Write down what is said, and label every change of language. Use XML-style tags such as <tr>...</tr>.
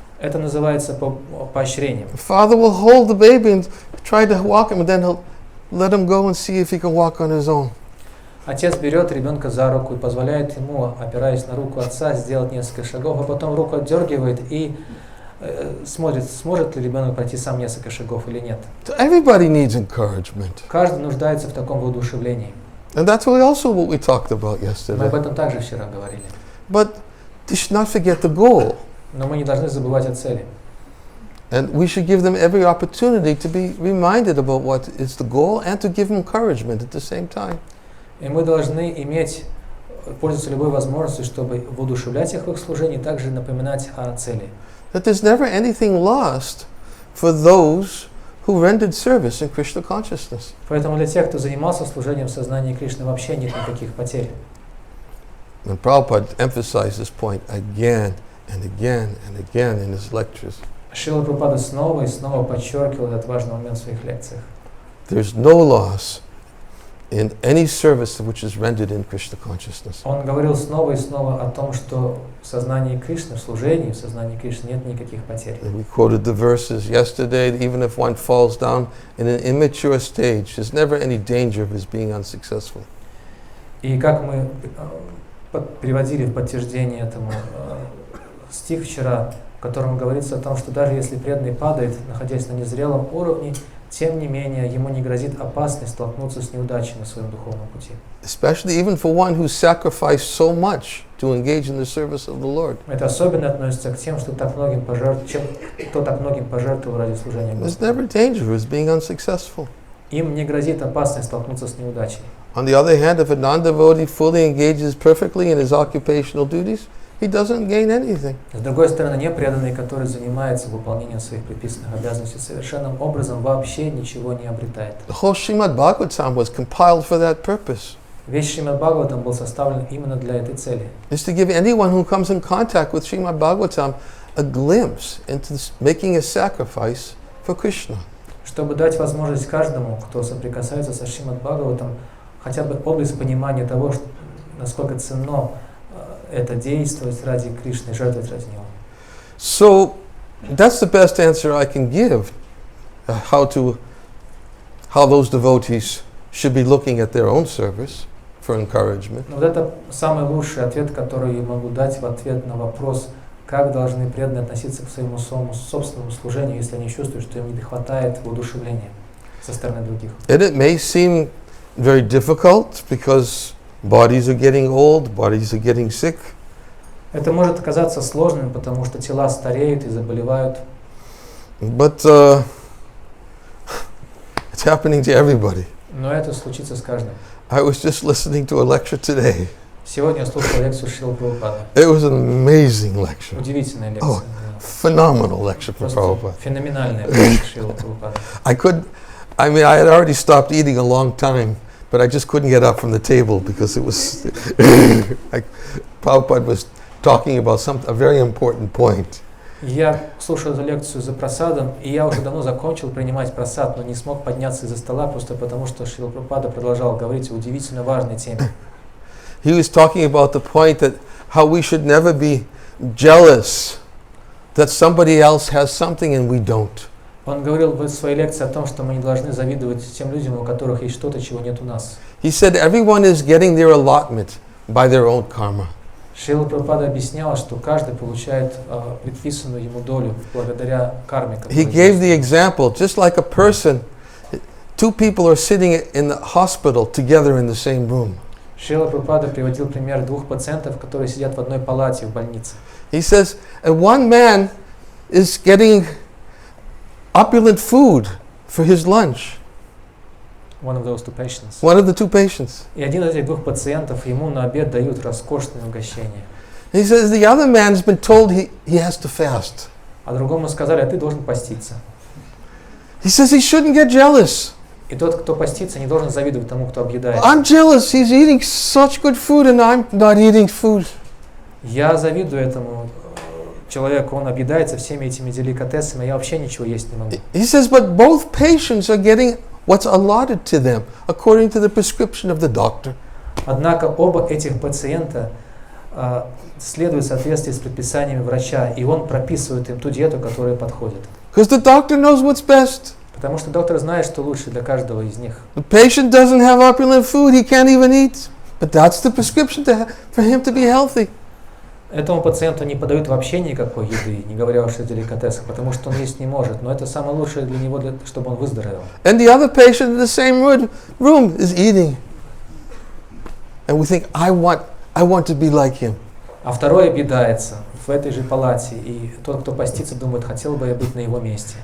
<ru>Это называется поощрением.</ru> <en>Father will hold the baby and try to walk him, and then he'll let him go and see if he can walk on his own.</en> <ru>Отец берет ребенка за руку и позволяет ему, опираясь на руку отца, сделать несколько шагов, а потом руку отдергивает и смотрит, сможет ли ребенок пройти сам несколько шагов или нет.</ru> <en>So everybody needs encouragement.</en> <ru>Каждый нуждается в таком воодушевлении.</ru> <en>And that's also what we talked about</en> <ru>Мы</ru> <en>yesterday.</en> <ru>об этом также вчера говорили.</ru> <en>But you should not forget the goal.</en> <ru>Но мы не должны забывать о цели.</ru> <en>And we should give them every opportunity to be reminded about what is the goal and to give them encouragement at the same time.</en> <ru>И мы должны пользоваться любой возможностью, чтобы воодушевлять их в их служении, также напоминать о цели.</ru> <en>That there's never anything lost for those who rendered service in Krishna consciousness.</en> <ru>Поэтому для тех, кто занимался служением в сознании Кришны, вообще нет никаких потерь.</ru> <en>And Prabhupada emphasized this point again and again and again in his lectures.</en> <ru>Шрила Прабхупада снова и снова подчеркивал этот важный момент в своих лекциях.</ru> <en>There's no loss in any service which is rendered in Krishna consciousness.</en> <ru>Он говорил снова и снова о том, что в сознании Кришны, в служении в сознании Кришны нет никаких потерь.</ru> <en>And we quoted the verses yesterday that even if one falls down in an immature stage, there's never any danger of his being unsuccessful.</en> <ru>И как мы приводили в подтверждение этому стих вчера, в котором говорится о том, что даже если преданный падает, находясь на незрелом уровне, тем не менее ему не грозит опасность столкнуться с неудачей на своем духовном пути.</ru> <en>Especially even for one who sacrificed so much to engage in the service of the Lord.</en> <ru>Это особенно относится к тем, кто так многим пожертвовал ради служения</ru> <en>There's</en> <ru>Господу.</ru> <en>never danger of his being unsuccessful.</en> <ru>Им не грозит опасность столкнуться с неудачей.</ru> <en>On the other hand, if a non-devotee fully engages perfectly in his occupational duties, he doesn't gain anything.</en> <ru>С другой стороны, непреданный, который занимается выполнением своих предписанных обязанностей совершенным образом, вообще ничего не обретает.</ru> <en>The whole Srimad Bhagavatam was compiled for that purpose.</en> <ru>Весь Шримад Бхагаватам был составлен именно для этой цели.</ru> <en>Is to give anyone who comes in contact with Srimad Bhagavatam a glimpse into making a sacrifice for Krishna.</en> <ru>Чтобы дать возможность каждому, кто соприкасается со Шримад Бхагаватам, хотя бы область понимания того, насколько ценно это действовать ради Кришны, жертвовать ради Него.</ru> <en>So that's the best answer I can give. How those devotees should be looking at their own service for encouragement.</en> <ru>Вот это самый лучший ответ, который я могу дать в ответ на вопрос, как должны преданные относиться к своему собственному служению, если они чувствуют, что им не хватает воодушевления со стороны других.</ru> <en>And it may seem very difficult because bodies are getting old, bodies are getting sick.</en> <ru>Это может оказаться сложным, потому что тела стареют и заболевают.</ru> <en>But it's happening to everybody.</en> <ru>Но это случится с каждым.</ru> <en>I was just listening to a lecture today.</en> <ru>Сегодня я слушал лекцию Шрилы Прабхупады.</ru> <en>It was an amazing lecture.</en> <ru>Удивительная лекция.</ru> <en>Phenomenal lecture from</en> <ru>Просто</ru> <en>Prabhupada.</en> <ru>феноменальная лекция Шрилы Прабхупады.</ru> <en>I had already stopped eating a long time, but I just couldn't get up from the table because it was, Prabhupada was talking about a very important point.</en> <ru>Я слушал эту лекцию за просадом, и я уже давно закончил принимать просад, но не смог подняться из-за стола, просто потому что Шрила Прабхупада продолжал говорить о удивительно важной теме.</ru> <en>He was talking about the point that how we should never be jealous that somebody else has something and we don't.</en> <ru>Он говорил в своей лекции о том, что мы не должны завидовать тем людям, у которых есть что-то, чего нет у нас.</ru> <en>He said everyone is getting their allotment by their own karma.</en> <ru>Шрила Прабхупада объясняла, что каждый получает предписанную ему долю благодаря карме.</ru> <en>He gave the example, just like a person, two people are sitting in the hospital together in the same room.</en> <ru>Шрила Прабхупада приводил пример двух пациентов, которые сидят в одной палате в больнице.</ru> <en>He says, and one man is getting opulent food for his lunch. One of those two patients. One of the two patients.</en> <ru>И один из этих двух пациентов ему на обед дают роскошное угощение.</ru> <en>He says the other man's been told he has to fast.</en> <ru>А другому сказали, а ты должен поститься.</ru> <en>He says he shouldn't get jealous.</en> <ru>И тот, кто постится, не должен завидовать тому, кто объедает.</ru> <en>I'm jealous. He's eating such good food and I'm not eating food.</en> <ru>Я завидую этому человеку, он объедается всеми этими деликатесами, а я вообще ничего есть не могу.</ru> <en>He says, but both patients are getting what's allotted to them according to the prescription of the doctor.</en> <ru>Однако оба этих пациента следуют в соответствии с предписаниями врача, и он прописывает им ту диету, которая подходит.</ru> <en>Because the doctor knows what's best.</en> <ru>Потому что доктор знает, что лучше для каждого из них.</ru> <en>The patient doesn't have opulent food he can't even eat, but that's the prescription for him to be healthy.</en> <ru>Этому пациенту не подают вообще никакой еды, не говоря уж о деликатесах, потому что он есть не может, но это самое лучшее для него, чтобы он выздоровел.</ru> <en>And the other patient in the same room is eating. And we think, I want to be like him.</en> <ru>А второй объедается в этой же палате, и тот, кто постится, думает, хотел бы я быть на его месте.</ru>